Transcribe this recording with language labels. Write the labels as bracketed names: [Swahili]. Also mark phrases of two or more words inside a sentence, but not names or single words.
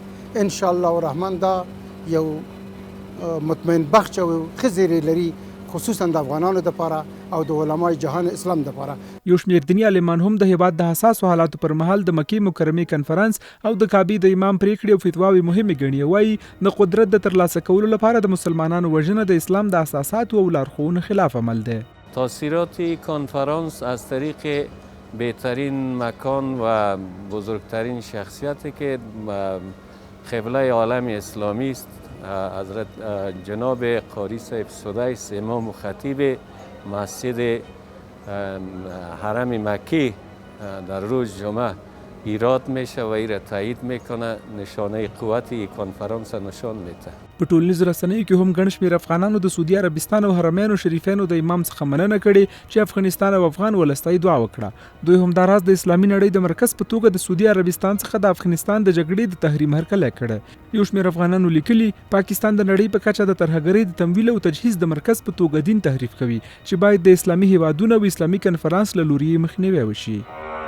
[Arabic] ان شاء الله الرحمن [Pashto] دا یو مطمئن بخش او خزر لري خصوصا د افغانانو لپاره او د علماء جهان اسلام لپاره. یو شمېر دیني عالمان هم د هیواد د حساسو حالاتو پر مهال د مکې مکرمې کنفرانس او د کعبې د امام پریکړې او فتواوې مهمې ګڼي. وایي د قدرت د ترلاسه کولو لپاره د مسلمانانو وژنه د اسلام د اساساتو او لارښوونو خلاف عمل دی. [Persian] تاثیرات کنفرانس از طریق بهترین مکان و بزرگترین شخصیتی که قبله عالم اسلامی است حضرت جناب قاری صاحب سدیس امام و خطیب مسجد حرم مکی در روز جمعه ایراد میشه و این را تایید میکنه، نشانه قوت کنفرانس نشان میده. [Pashto] په ټولنیزو رسنیو کې هم ګڼ شمېر افغانانو د سعودي عربستان او حرمینو شریفینو د امام څخه مننه کړې چې افغانستان او افغان ولستای دعا وکړه. دوی هم دا راز د اسلامي نړۍ د مرکز په توګه د سعودي عربستان څخه د افغانستان د جګړې د تحریم هرکلی کړی. یو شمېر افغانانو لیکلي پاکستان د نړۍ په کچه د ترهګرۍ د تمویل او تجهیز د مرکز په توګه دین تحریف کوي چې باید د اسلامي هیوادونو او اسلامي کنفرانس له لوري مخنیوی وشي.